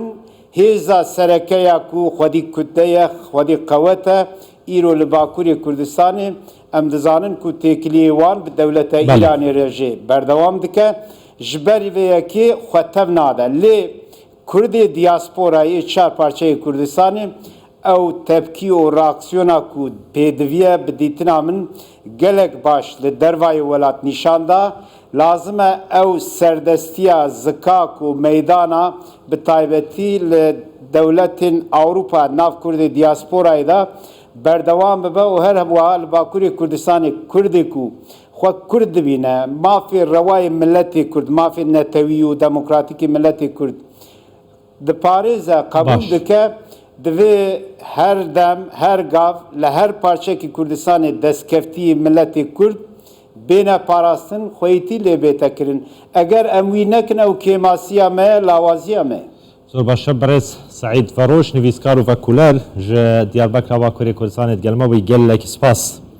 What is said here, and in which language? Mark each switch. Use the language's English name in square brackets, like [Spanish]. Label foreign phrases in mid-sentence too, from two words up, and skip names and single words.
[Kurdish] hêza serekeya ku xwedî kutte ye xwedî qewet e îro li Bakurê Kurdistanê em dizanin ku têkiliyê wan bi dewleta Îranê re jê berdewam dike ji berî vê yekê xwe tev nade lê Kurdê diasporayê çar parçeyê Kurdistanê ew tepkî û reaksiyona ku pêdiviye bi dîtina min gelek baş li dervayê welat nîşan da لازم او سردستیا زکاک و میدانا به تایبەتی لە دەولەتên ئەوروپا ناو کوردی دیاسپۆرای دا بەردەوام ببە و هەر هەبووە لە باکووری کوردستانی کوردێک و خۆ کورد ببینە مافی ڕەوای ملەتی کورد مافی نەتەوی و دەموکراتیکی ملەتی کورد دپارێزە قبول دکە divê her dem her gav li her parçekî Kurdistanê destkeftiyê milletê Kurd bêne parastin xweytî lê bêtekirin. Eger em wî nekin ew kêmasiya me ye lawaziya me. زۆر باشە بەڕێز سعید فەڕۆش نویسکار و ڤەکولەر ji Diyarbekira Bakurê Kurdistanê gelme wî gelekî spas.